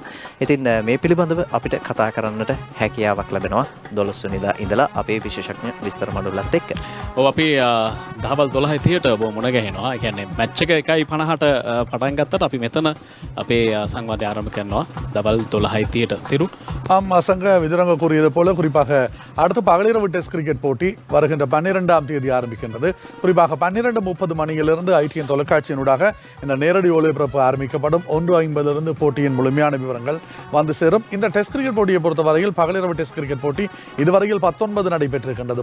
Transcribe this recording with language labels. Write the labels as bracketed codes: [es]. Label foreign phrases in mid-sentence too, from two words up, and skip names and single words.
[si] ඉතින් මේ පිළිබඳව අපිට කතා කරන්නට හැකියාවක් ලැබෙනවා 12 වෙනිදා ඉඳලා අපේ විශේෂඥ විස්තර මඩුල්ලත් එක්ක. ඔව් අපි දහවල් 12:30ට ඔබ මුණ ගැහෙනවා. ඒ කියන්නේ මැච් එක 1:50ට පටන් ගත්තට අපි මෙතන අපේ සංවාදය ආරම්භ කරනවා දවල් 12:30ට. [ta] திரு அசங்க விதுரங்க கூறியது போல குறிப்பாக அடுத்த பகலிரவு டெஸ்ட் கிரிக்கெட் போட்டி வருகின்ற 12ஆம் தேதி ஆரம்பிக்கின்றது. குறிப்பாக 12:30 மணியிலிருந்து ஐடிஎன் தொலைக்காட்சியினூடாக இந்த நேரடி ஒளிபரப்பு ஆரம்பிக்கப்படும். 1:50 போட்டியின் முழுமையான விவரங்கள் வந்து சேரும். இந்த டெஸ்ட் கிரிக்கெட் போட்டியை பொறுத்தவரையில் பகலிரவு டெஸ்ட் கிரிக்கெட் போட்டி இதுவரையில் 19 நடைபெற்றிருக்கின்றது.